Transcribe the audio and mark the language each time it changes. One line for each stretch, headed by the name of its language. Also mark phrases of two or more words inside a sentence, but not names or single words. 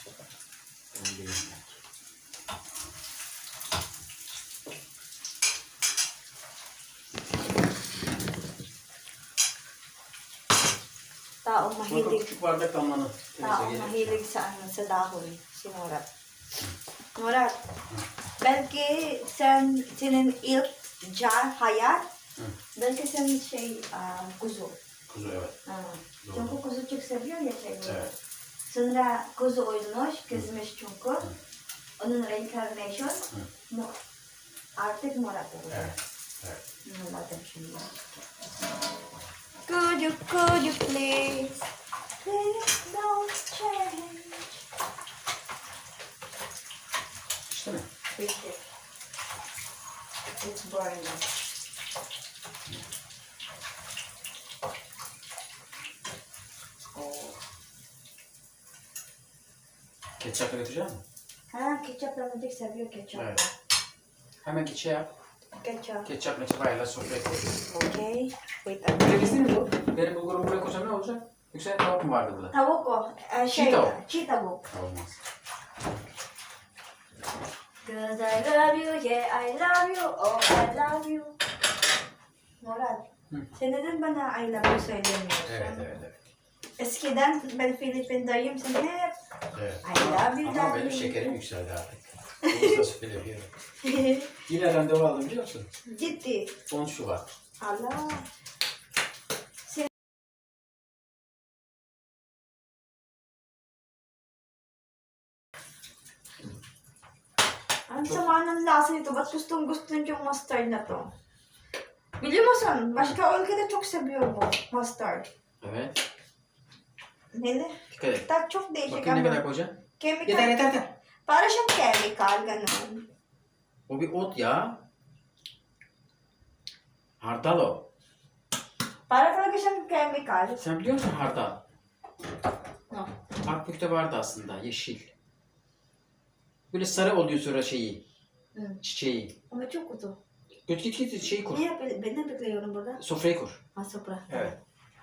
Filipino: Taong mahilig sa dahon. Si Murat.
Turkish: Murat. Belki senin ilk hayat. Belki senin kuzu. Kuzu, evet. Çünkü kuzu çok seviyor ya şeyleri. Evet. Sonra kuzu oyulmuş, kızmış çünkü. Onun reincarnation artık Murat oldu. Evet. Anladım şimdi.
English: Could you please don't change.
Turkish: İşte mi? Bitti.
English: It's burning.
Turkish: Ketçapla götürecek misin? Ha, ketçap Ramazan seviyor ketçap. Evet. Hemen keçe yap. Ketçap. Ketçap meçabayla sofraya koy.
English: Okay. Wait a
Turkish: Ceviz
English: minute.
Turkish: değil mi bu? Benim bulgurumu buraya koysam ne olacak? Yoksa tavuk mu vardı burada? Tavuk o. Çiğ tavuk. Çiğ tavuk. Olmaz.
English: Cause I love you, yeah I love you, oh I love you.
Turkish: Murat, sen neden bana
English: I love you
Turkish: söylemiyorsun? Evet. Eskiden ben Filipin'dayım, sen hep Evet.
English: I love you
Turkish: Ama darling. benim şekerim yükseldi artık. Bunu nasıl biliyorum. Yine randevu aldım biliyor musun? Ciddi. 10 Şubat. Allah.
Filipino: Ang sama ng lasa nito. Ba't gusto yung mustard na to?
Turkish: Biliyor musun? Başka ülkede çok seviyor bu mustard. Evet. Neli? Dikkat et. Tat çok değişik Bakayım ne ama. kadar koyacaksın? Chemical. Yeter.
Filipino: Para siyang chemical, ganun.
Turkish: O bir ot ya. Hardal o.
Filipino: Para talaga siyang chemical.
Turkish: Sen biliyor musun hardal? No. Akbük'te vardı aslında yeşil. Böyle sarı oluyor sonra şeyi. Hı. Çiçeği. Ama çok kutu. Git şeyi kur. Niye? Ben ne bekliyorum burada? Sofrayı kur. Ha, sofra. Evet.